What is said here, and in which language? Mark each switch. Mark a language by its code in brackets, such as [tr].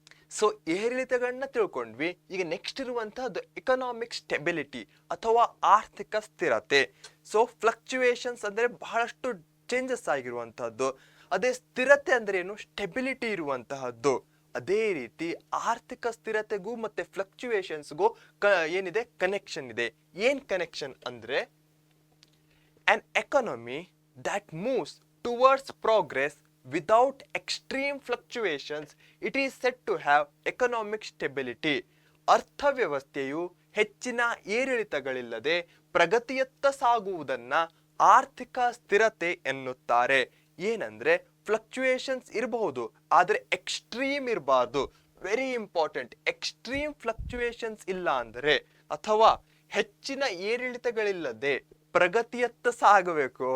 [kn] So ಏರಿಳಿತಗಳನ್ನ ತಿಳ್ಕೊಂಡ್ವಿ. ಈಗ next ಇರುವಂತಹದ್ದು ಎಕನಾಮಿಕ್ ಸ್ಟೆಬಿಲಿಟಿ ಅಥವಾ ಆರ್ಥಿಕ ಸ್ಥಿರತೆ. ಸೊ ಫ್ಲಕ್ಚುಯೇಷನ್ಸ್ ಅಂದ್ರೆ ಬಹಳಷ್ಟು ಚೇಂಜಸ್ ಆಗಿರುವಂತಹದ್ದು. ಅದೇ ಸ್ಥಿರತೆ ಅಂದ್ರೆ ಏನು? ಸ್ಟೆಬಿಲಿಟಿ ಇರುವಂತಹದ್ದು. ಅದೇ ರೀತಿ ಆರ್ಥಿಕ ಸ್ಥಿರತೆಗೂ ಮತ್ತೆ ಫ್ಲಕ್ಚುಯೇಷನ್ಸ್ಗೂ ಏನಿದೆ? ಕನೆಕ್ಷನ್ ಇದೆ. ಏನ್ ಕನೆಕ್ಷನ್ ಅಂದ್ರೆ, [en] an economy that moves towards progress without extreme fluctuations, it is said to have economic stability. [kn] ಅರ್ಥವ್ಯವಸ್ಥೆಯು ಹೆಚ್ಚಿನ ಏರಿಳಿತಗಳಿಲ್ಲದೆ ಪ್ರಗತಿಯತ್ತ ಸಾಗುವುದನ್ನ ಆರ್ಥಿಕ ಸ್ಥಿರತೆ ಎನ್ನುತ್ತಾರೆ. ಏನಂದ್ರೆ ಫ್ಲಕ್ಚುಯೇಷನ್ಸ್ ಇರಬಹುದು, ಆದ್ರೆ ಎಕ್ಸ್ಟ್ರೀಮ್ ಇರಬಾರ್ದು. [en] Very important. [kn] ಎಕ್ಸ್ಟ್ರೀಮ್ ಫ್ಲಕ್ಚುಯೇಷನ್ಸ್ ಇಲ್ಲ ಅಂದ್ರೆ, ಅಥವಾ ಹೆಚ್ಚಿನ ಏರಿಳಿತಗಳಿಲ್ಲದೆ ಪ್ರಗತಿಯತ್ತ ಸಾಗಬೇಕು.